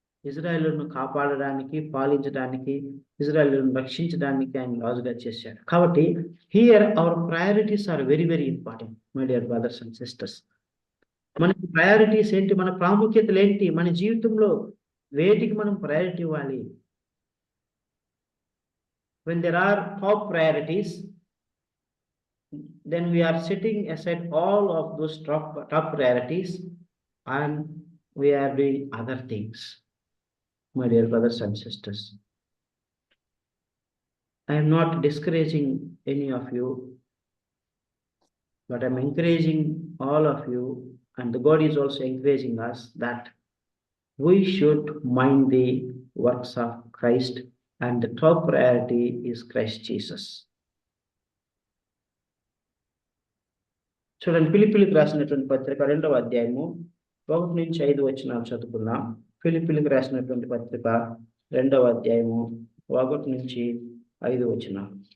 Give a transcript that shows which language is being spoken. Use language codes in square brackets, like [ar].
[te] ఇజ్రాయేలును కాపాడడానికి, పాలించడానికి, ఇజ్రాయేలును రక్షించడానికి ఆయన రాజుగా చేశాడు. [en] కాబట్టి here our priorities are very very important my dear brothers and sisters. [te] మనకి ప్రయారిటీస్ ఏంటి? మన ప్రాముఖ్యతలు ఏంటి? మన జీవితంలో వేటికి మనం ప్రయారిటీ ఇవ్వాలి? [en] When there are top priorities, then we are setting aside all of those top priorities and we are doing other things. My dear brothers and sisters, I am not discouraging any of you, but I am encouraging all of you, and God is also encouraging us that we should mind the works of Christ, and the top priority is Christ Jesus. [te] చూడండి, ఫిలిప్పీలకు రాసినటువంటి పత్రిక 2వ అధ్యాయము 1 నుంచి 5 వచనాలు చదువుకుందాం. ఫిలిప్పీలకు రాసినటువంటి పత్రిక 2వ అధ్యాయము 1 నుంచి 5 వచనాలు.